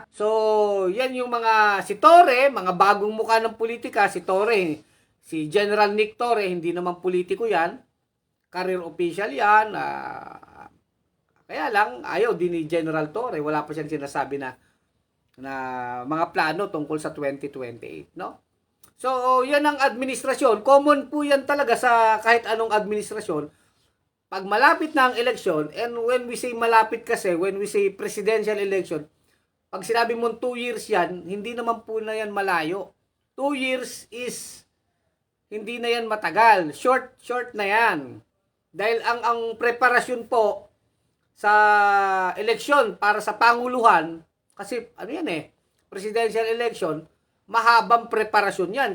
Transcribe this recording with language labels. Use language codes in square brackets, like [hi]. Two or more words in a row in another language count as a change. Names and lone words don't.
[tl] So, yan yung mga, si Torre, mga bagong mukha ng politika, si Torre, si General Nick Torre, hindi naman politiko yan, [en] career official [tl] yan, kaya lang, ayaw din ni General Torre, wala pa siyang sinasabi na mga plano tungkol sa 2028, no? So, yan ang administrasyon, common po yan talaga sa kahit anong administrasyon, pag malapit na ang eleksyon, [en] and when we say [tl] malapit kasi, [en] when we say presidential election, [tl] pag sinabi mong 2 years yan, hindi naman po na yan malayo. [en] 2 years is, [tl] hindi na yan matagal. Short na yan. Dahil ang preparasyon po sa eleksyon para sa Panguluhan, kasi ano yan eh, [en] presidential election, [tl] mahabang preparasyon yan.